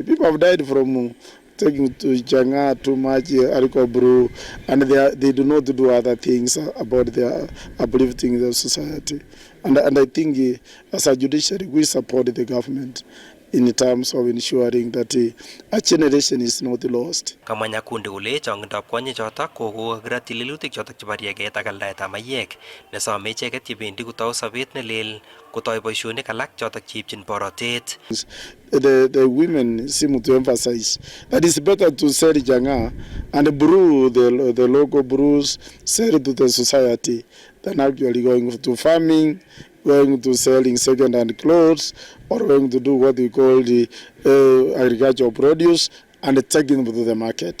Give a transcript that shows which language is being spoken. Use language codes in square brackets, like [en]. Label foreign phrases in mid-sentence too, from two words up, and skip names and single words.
[en] People have died from taking to Changa too much alcohol brew, and they do not do other things about their uplifting the society. And I think as a judiciary, we support the government in terms of ensuring that a generation is not lost. [kln] Kamwa Nyakundi kole chongindab kwonyik chotok kokokirotyi lelutik chotok chebo rieget ak aldaetab mayek nesome icheket chebendi kotou sobet nelel kotoi boisionik alak chotok cheipchin borotet. [en] The women seem to emphasize that it's better to sell janga and brew the local brews, sell to the society than actually going to farming, going to selling second-hand clothes, or going to do what we call the agricultural produce and taking them to the market.